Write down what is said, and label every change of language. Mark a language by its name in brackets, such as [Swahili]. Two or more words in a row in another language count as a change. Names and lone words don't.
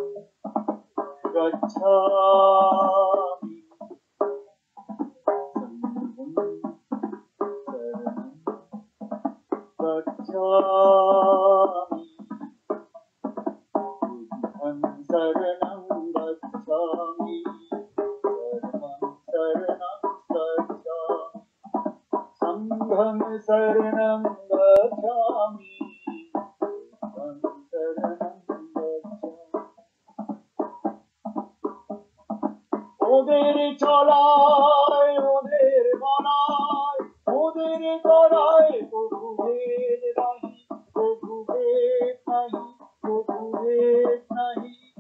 [Pali] गच्छामि संघं शरणं गच्छामि बुद्धं शरणं गच्छामि धर्मं शरणं गच्छामि संघं शरणं गच्छामि बुद्धं शरणं गच्छामि [Bangla] ওদের চলায় ওদের বলায় ওদের করায় প্রভু ভেদ নাহি প্রভু ভেদ নাহি প্রভু ভেদ নাহি